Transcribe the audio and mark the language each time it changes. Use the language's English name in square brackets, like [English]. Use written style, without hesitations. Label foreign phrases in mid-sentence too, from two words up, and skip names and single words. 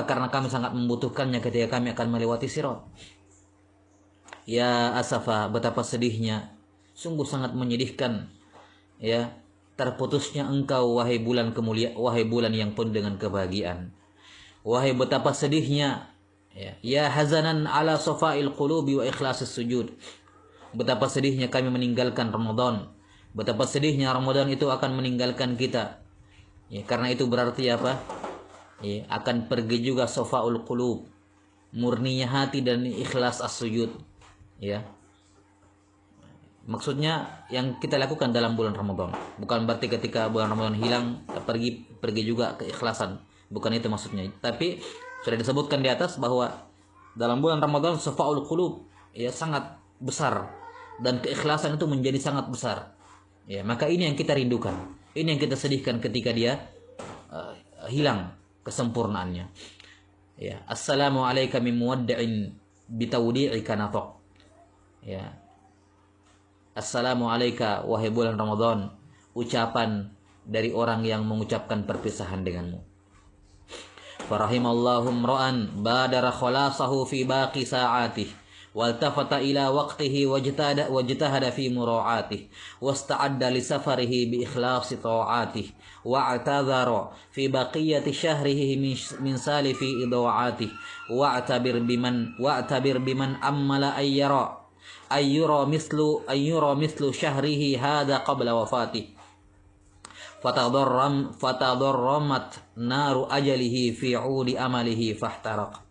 [Indonesian] Karena kami sangat membutuhkannya ketika kami akan melewati sirat. [Arabic] يا أسفا, [Indonesian] betapa sedihnya, sungguh sangat menyedihkan, ya, terputusnya engkau wahai bulan kemuliaan, wahai bulan yang penuh dengan kebahagiaan. Wahai betapa sedihnya, [Arabic] يا حزنا على صفاء القلوب وإخلاص السجود. [Indonesian] Betapa sedihnya kami meninggalkan Ramadan. Betapa sedihnya Ramadan itu akan meninggalkan kita. Ya, karena itu berarti apa? Ya, akan pergi juga [Arabic] صفاء القلوب, [Indonesian] murninya hati dan [Arabic] إخلاص السجود. [Indonesian] Ya. Maksudnya yang kita lakukan dalam bulan Ramadan. Bukan berarti ketika bulan Ramadan hilang pergi juga keikhlasan. Bukan itu maksudnya. Tapi sudah disebutkan di atas bahwa dalam bulan Ramadan [Arabic] صفاء القلوب [Indonesian] ya sangat besar dan keikhlasan itu menjadi sangat besar. Ya, maka ini yang kita rindukan. Ini yang kita sedihkan ketika dia hilang kesempurnaannya. [Arabic] Ya, السلام عليك من مودع بتوديعك ناطق. [Indonesian] Ya. [Arabic] السلام عليك [Indonesian] wahai bulan Ramadan, ucapan dari orang yang mengucapkan perpisahan denganmu. [Arabic] فرحم الله امرأ بادر خلاصه في باقي ساعاته والتفت إلى وقته واجتهد في مراعاته واستعد لسفره بإخلاص طاعاته واعتذر في بقية شهره من سالف عداوته واعتبر بمن أمل أن يرى مثل شهره هذا قبل وفاته فتضرمت نار أجله في عود أمله فاحترق.